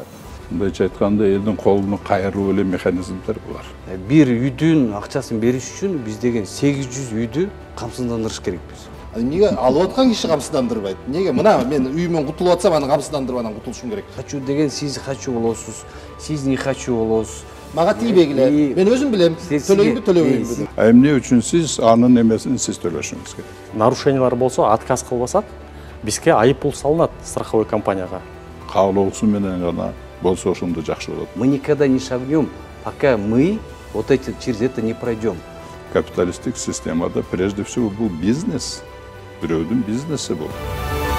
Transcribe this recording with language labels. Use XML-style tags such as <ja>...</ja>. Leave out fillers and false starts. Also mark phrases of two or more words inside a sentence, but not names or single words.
<ky>Мындайча айтканда элдин колуна кайруу эле механизмдер булар. Бир үйдүн акчасын бериш үчүн биз деген 800 үйдү камсыздандырыш керекпиз. Неге алып аткан киши камсыздандырбайт? Неге мына мен үйүмөн кутулуп атсам, аны камсыздандырып анан кутулушум керек? Хочу деген сиз хочу болосуз, сиз</ky> <ru>не хочу</ru> <ky>болосуз. Мага тийбегиле. Мен өзүм билем, төлөйүнбү, төлөбөйүнбү. Эмне үчүн сиз анын эмесин сиз төлөшүңүз керек. Нарушениялар болсо, отказ кылбасак, бизге айып пул салынат</ky> <ru>страховой компанияга.</ru> <ky>Каалоосу менен гана болсо ошондо жакшы болот.</ky> <ru>Мы никогда не шагнем, пока мы вот эти через это не пройдем.</ru> <ky>Капиталисттик системада</ky> <ru>прежде всего</ru> <ky>бул бизнес. Бирөөдүн бизнеси бул.</ky>